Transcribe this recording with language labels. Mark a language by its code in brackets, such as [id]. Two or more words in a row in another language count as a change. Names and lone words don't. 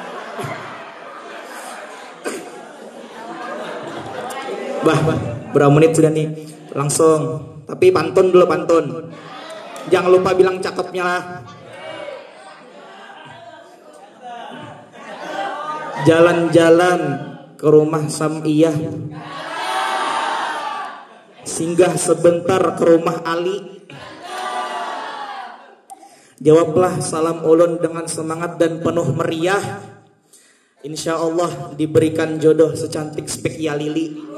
[id] Bah, berapa menit sudah nih? Langsung. Tapi pantun dulu pantun. Jangan lupa bilang cakepnya lah. Jalan-jalan ke rumah Samiyah, singgah sebentar ke rumah Ali. Jawablah salam ulun dengan semangat dan penuh meriah. Insya Allah diberikan jodoh secantik spek ya lili.